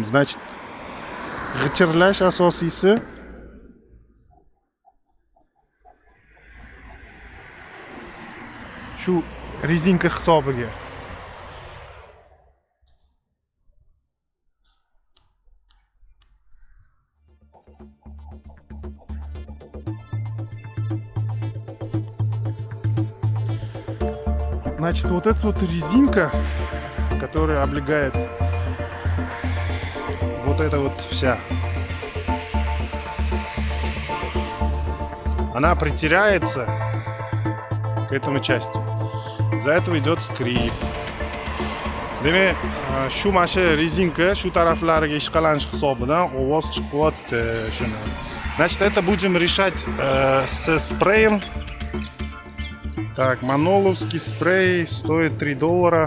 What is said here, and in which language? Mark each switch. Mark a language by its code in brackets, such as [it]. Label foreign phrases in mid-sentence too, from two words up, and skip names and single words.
[ru] Значит, [uz] g'ichirlash asosiysi shu rezinka hisobiga. [ru] Значит, вот эта вот резинка, которая облегает вот эта вот вся, она притирается к этому части. Из-за этого идет скрип. [uz] Demek, shu mana shu rezinka shu taraflariga ishqalanish hisobidan ovoz chiqyapti shuni. [ru] Значит, это будем решать со спреем. Так, маноловский спрей стоит $3.